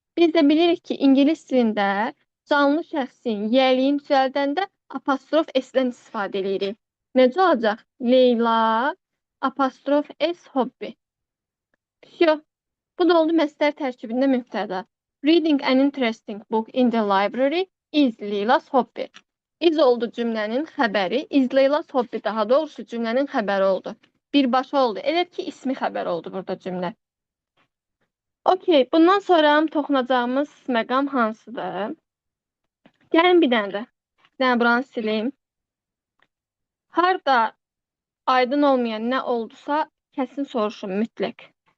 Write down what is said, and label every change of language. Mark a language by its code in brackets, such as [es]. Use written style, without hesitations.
[az] Biz də bilirik ki, ingilis dilində canlı şəxsin yəliyin düzəldəndə apostrof S-dən istifadə edirik. Necə olacaq? Leyla apostrof S hobby. Bu da oldu məstər tərkibində mübtəda. [en] Reading an interesting book in the library is Leyla's hobby. [az] Is oldu cümlənin xəbəri. [en] Is Leyla's hobby, [az] daha doğrusu cümlənin xəbəri oldu. Birbaşa oldu. Elə ki, ismi xəbər oldu burada cümlə. Okey, bundan sonra toxunacağımız məqam hansıdır? Gəlin bir dənə də. Bir dənə buranı sileyim. Harda aydın olmayan nə oldusa, kəsin soruşun mütləq.